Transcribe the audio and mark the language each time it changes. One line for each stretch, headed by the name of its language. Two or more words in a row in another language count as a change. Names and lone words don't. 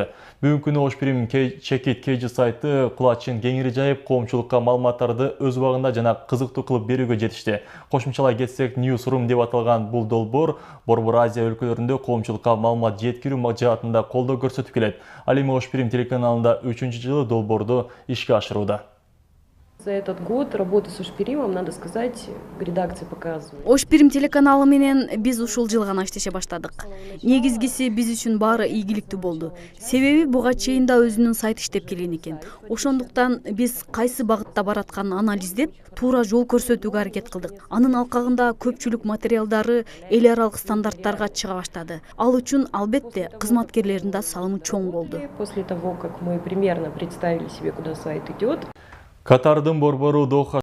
Kyrgyz: Бүгүнкү күнү Ош Пирим чекит KG сайты кулачын кеңири жайып, коомчулукка маалыматтарды өз убагында жана кызыктуу кылып берүүгө жетишти. Кошумчалай кетсек, Newsroom деп аталган бул долбоор Борбор Азия өлкөлөрүндө коомчулукка маалымат жеткирүү жаатында колдоо көрсөтүп келет. Ал эми Ош Пирим телеканалында 3-чү жылы долбоорду ишке ашырууда.
Russian: За этот год работы с Ошпиримом, надо сказать, редакция показывает.
Kyrgyz: Ош Пирим телеканалы менен биз ушул жыл гана иштеше баштадык. Негизгиси биз үчүн баары ийгиликтүү болду. Себеби буга чейин да өзүнүн сайты иштеп келген экен. Ошондуктан биз кайсы багытта баратканын анализдеп, туура жол көрсөтүүгө аракет кылдык. Анын алкагында көпчүлүк материалдары эл аралык стандарттарга чыга баштады. Ал үчүн албетте кызматкерлердин да салымы чоң болду.
Russian: После того, как мы примерно представили себе, куда сайт идет,
Kyrgyz: Катардын борбору Доха